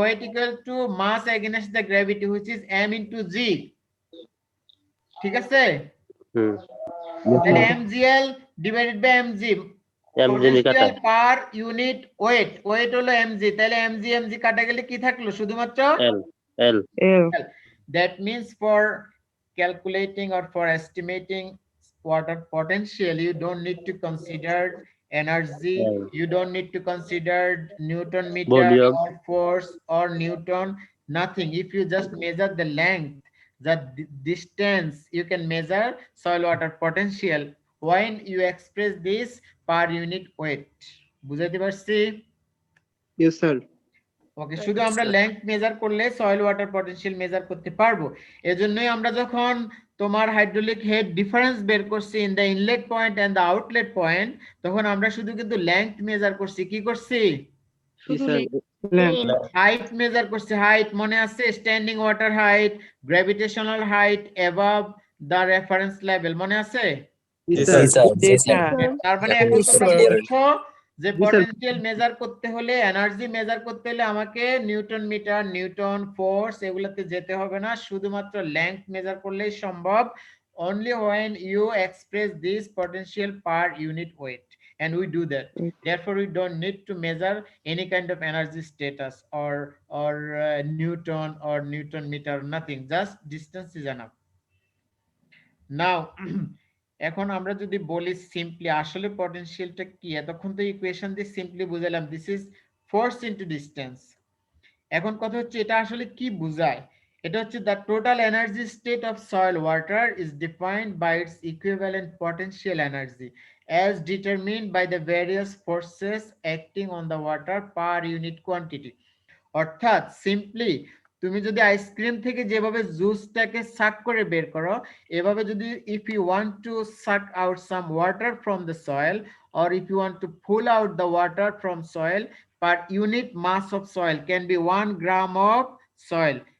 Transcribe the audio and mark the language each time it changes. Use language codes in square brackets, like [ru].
[en] Weight equal to mass against the gravity which is m into g। [bn] ঠিক আছে? [en] তাহলে mgl divided by mg, potential per unit weight. [bn] Wait হলো mg, তাহলে mg কাটা গেলে কি থাকলো? শুধুমাত্র [en] L L that means for calculating or for estimating water potential, you don't need to consider energy, you don't need to consider Newton meter Volume. or force or Newton, nothing. If you just measure the length, the distance, you can measure soil water potential when you express this per unit weight. [bn] বুঝাইতে পারছি? [en] Yes sir. [bn] ওকে, শুধু আমরা length measure করলে soil water potential measure করতে পারবো। এজন্যই আমরা যখন তোমার হাইড্রোলিক হেড ডিফারেন্স বের করছি [en] in the inlet point and the outlet point, [bn] তখন আমরা শুধু কিন্তু লেংথ মেজার করছি। কি করছি? হাইট মেজার করছি। হাইট মনে আছে? Standing water height, [en] gravitational height above the reference level, [bn] মনে আছে? [en] Yes, sir. [bn] তার মানে এখন তোমরা দেখো যে পটেনশিয়াল মেজার করতে হলে, এনার্জি মেজার করতে হলে আমাকে নিউটন মিটার, নিউটন ফোর্স এগুলাতে যেতে হবে না, শুধুমাত্র লেংথ মেজার করলেই সম্ভব। [en] only when you express this potential per unit weight, and we do that. Therefore we don't need to measure any kind of energy status or Newton or Newton meter, nothing, just distance is enough. [bn] Now এখন আমরা যদি বলি simply আসলে পটেনশিয়ালটা কি, এতক্ষণ তো equation দিয়ে simply বুঝালাম [en] This is force into distance. [bn] এখন কথা হচ্ছে এটা আসলে কি বোঝায়? এটা হচ্ছে [en] The total energy state of soil water is defined by its equivalent potential energy as determined by the various forces acting on the water per unit quantity. [bn] অর্থাৎ সিম্পলি তুমি যদি আইসক্রিম থেকে যেভাবে জুসটাকে সাক করে বের করো, এভাবে যদি [en] if you want to suck out some water from the soil or if you want to pull out the water from soil, per unit mass of soil can be 1 gram of soil.